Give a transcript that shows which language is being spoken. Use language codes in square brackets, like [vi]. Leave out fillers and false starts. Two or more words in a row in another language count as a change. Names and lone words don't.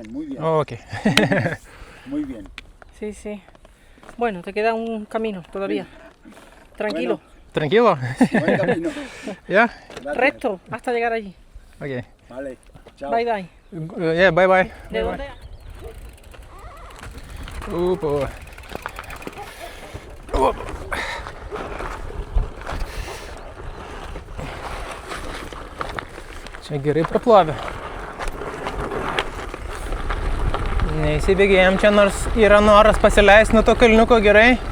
[en] Oh, ok. [es] Muy bien. Sí, sí. Bueno, te queda un camino todavía. Tranquilo. Tranquilo? Buen camino. [en] Yeah? [es] Gracias. Recto, hasta llegar allí. [en] Ok. [es] Vale. Chao. [en] Bye, bye. Yeah, bye. [es] ¿De dónde? [lt] Čia gerai praplovė. Neįsibėgėjom čia, nors yra noras pasileisti nuo to kalniuko gerai.